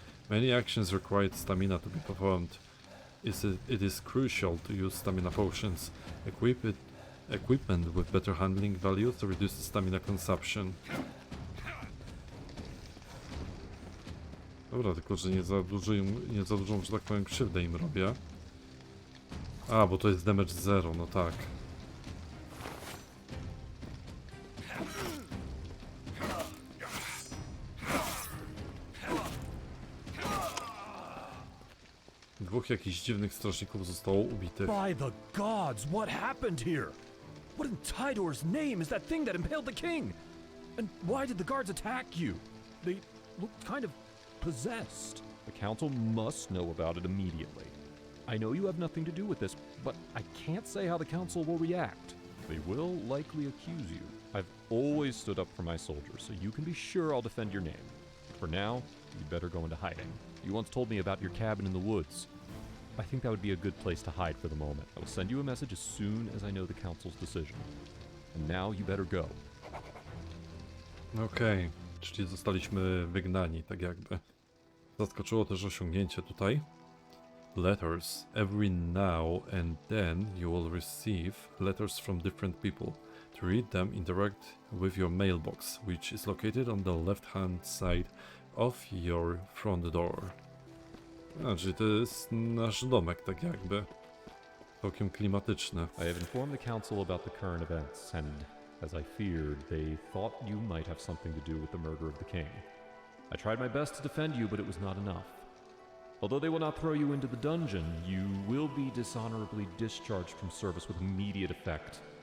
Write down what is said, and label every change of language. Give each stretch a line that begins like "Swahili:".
English: Many actions require stamina to be performed. It is crucial to use stamina potions. Equipment with better handling values to reduce stamina consumption.
Polish: Dobra, tylko że nie za dużą, że tak powiem, krzywdę im robię. A, bo to jest damage 0, no tak. Dwóch jakichś dziwnych strażników zostało ubitych.
English: By the gods, what happened here? What in Tidor's name is that thing that impaled the king? And why did the guards attack you? They looked kind of possessed. The council must know about it immediately. I know you have nothing to do with this, but I can't say how the council will react. They will likely accuse you. I've always stood up for my soldiers, so you can be sure I'll defend your name. For now, you'd better go into hiding. You once told me about your cabin in the woods. I think that would be a good place to hide for the moment. I will send you a message as soon as I know the council's decision. And now you better go.
Polish: Okej, czyli zostaliśmy wygnani, tak jakby. Zaskoczyło też osiągnięcie tutaj.
English: Letters. Every now and then you will receive letters from different people. To read them, interact with your mailbox, which is located on the left-hand side of your front door.
Polish: A, czyli to jest nasz domek, tak jakby. Całkiem klimatyczny.
English: I have informed the council about the current events, and as I feared, they thought you might have something to do with the murder of the king. I tried my best to defend you, but it was not enough. Although they will not throw you into the dungeon, you will be dishonorably discharged from service with immediate effect.